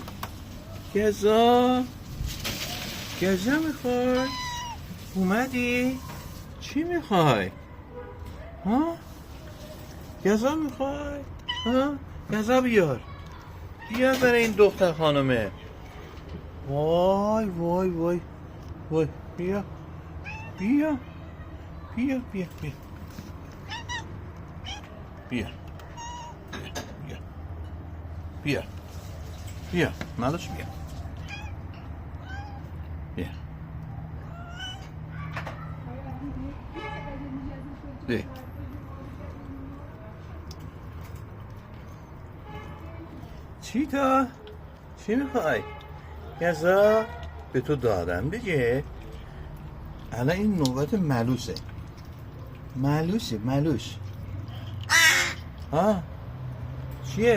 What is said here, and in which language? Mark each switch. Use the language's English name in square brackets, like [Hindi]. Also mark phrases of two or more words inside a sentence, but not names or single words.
[Persian] گزا میخوای؟ اومدی؟ چی میخوای؟ ها؟ گزا میخوای؟ ها؟ گزا بیار برای این دختر خانمه. وای وای وای وای بیا بیا بیا بیا بیا بیا بیا بیا بیا مالش بیا بیا بیا چی میخوای؟ گزا به تو دادم دیگه. الان این نوبت ملوش ها چیه؟